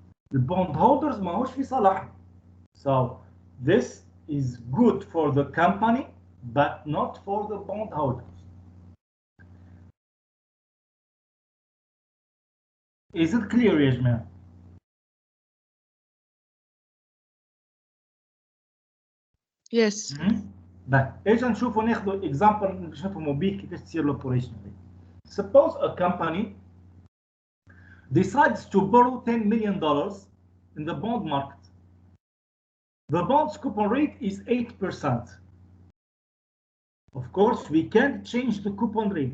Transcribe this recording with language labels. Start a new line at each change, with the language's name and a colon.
Arabic: The bondholders ماهوش في صالحهم.
English: So this is good for the company but not for the bondholders. Is it clear
Arabic: يا جماعة؟
English: Yes.
Arabic: اجا نشوفوا ناخذوا example باش نفهموا بيه كيفاش تصير الاوبريشن.
English: Suppose a company decides to borrow $10 million in the bond market. The bond's coupon rate is 8%. Of course, we can't change the coupon rate.